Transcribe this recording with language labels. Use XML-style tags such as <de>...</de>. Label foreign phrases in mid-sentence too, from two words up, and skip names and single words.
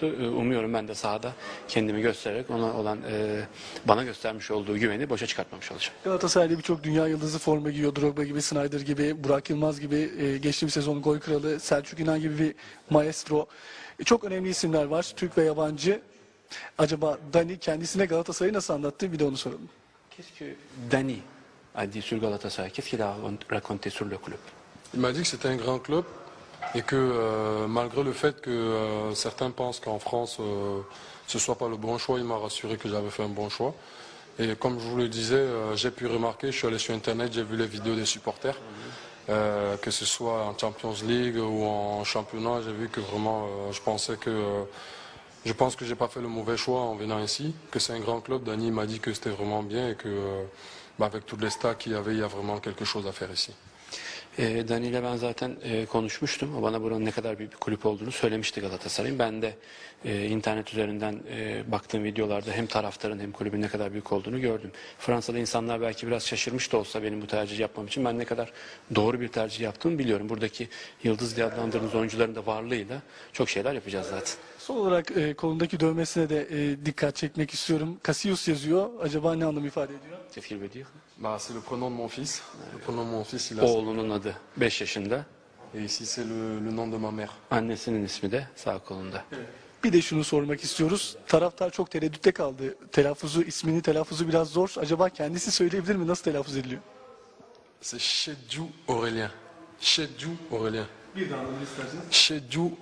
<tr>Umuyorum ben de sahada kendimi göstererek ona olan bana göstermiş olduğu güveni boşa çıkartmamış olacağım. Galatasaray'da birçok dünya yıldızı forma giyiyor. Drogba gibi, Snyder gibi, Burak Yılmaz gibi, geçtiğimiz sezon gol kralı, Selçuk İnan gibi bir maestro. Çok önemli isimler var, Türk ve yabancı. Acaba Dani kendisine Galatasaray'ı nasıl anlattı? Bir de onu soralım.</tr> <fr>Qu'est-ce que Dani a dit sur Galatasaray? Qu'est-ce qu'il a raconté sur le club? Il m'a dit que c'était un grand club et que malgré le fait que certains pensent qu'en France ce soit pas le bon choix, il m'a rassuré que j'avais fait un bon choix. Et comme je vous le disais, j'ai pu remarquer, je suis allé sur Internet, j'ai vu les vidéos des supporters, que ce soit en Champions League ou en championnat, j'ai vu que vraiment, je pense que j'ai pas fait le mauvais choix en venant ici, que c'est un grand club. Dani m'a dit que c'était vraiment bien et que avec toutes les stats qu'il y avait, il y a vraiment quelque chose à faire ici.</fr> <tr>Dani ile ben zaten konuşmuştum. O bana buranın ne kadar büyük bir kulüp olduğunu söylemişti Galatasaray'ın. Ben de internet üzerinden baktığım videolarda hem taraftarın hem kulübün ne kadar büyük olduğunu gördüm. Fransa'da insanlar belki biraz şaşırmış da olsa benim bu tercihi yapmam için ben ne kadar doğru bir tercih yaptığımı biliyorum. Buradaki yıldız diye adlandırdığımız oyuncuların da varlığıyla çok şeyler yapacağız zaten. Son olarak kolundaki dövmesine de dikkat çekmek istiyorum. Cassius yazıyor. Acaba ne anlam ifade ediyor?</tr> <fr>Qu'est-ce qu'il veut dire? Bah, c'est le prénom de mon fils. Le prénom de mon fils, il a.</fr> <tr>Oğlunun adı 5 yaşında.</tr> <fr>Et ici, c'est le nom de ma mère.</fr> <tr>Annesinin ismi de sağ kolunda. Bir de şunu sormak istiyoruz. Taraftar çok tereddütte kaldı. İsminin telaffuzu biraz zor. Acaba kendisi söyleyebilir mi? Nasıl telaffuz ediliyor?</tr> <fr>C'est Chedjou Aurélien. Chedjou Aurélien.</fr> <tr>Bir daha alabilir isterseniz. Chedjou Aurélien.</tr>